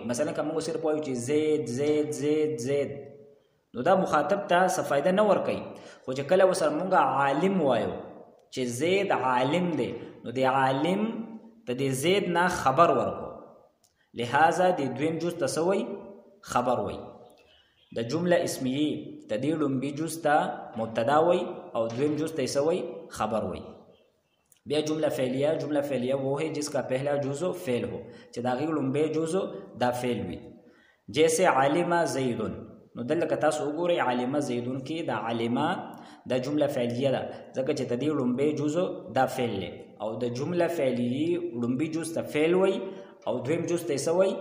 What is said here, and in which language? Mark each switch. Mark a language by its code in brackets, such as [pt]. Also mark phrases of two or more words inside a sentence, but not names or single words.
[ps] مثلا که مونږ صرف وایو چې زید زید زید زید، نو دا مخاطب ته څه فایده نه ورکوي، خو چې کله ورسره مونږ عالم وایو چې زید عالم دی، نو د عالم ته د زید نه خبر ورکو، لہذا د دویم جز ته څه وایي؟ خبر وایي. د جمله اسمیه ته د لومبي جز ته مبتدا وایي او دویم جز ته څه وایي؟ خبر وایي. بیا [ur] جمله فعلیه وہ ہے جس کا پہلا جز فعل ہو، [ps] چې د هغې لومبی جز دا فعل وي. جیسے [ar] عالمه زیدون، [ps] نو دلته که تاسو وګورئ [ar] عالمه زیدون [ps] کې دا عالمه دا جمله فعلیه ده ځکه چې د دې لومبی جز دا فعل دی، او د جمله فعلیه لومبي جز ته فعل وایي او دویم جز ته څه وایي؟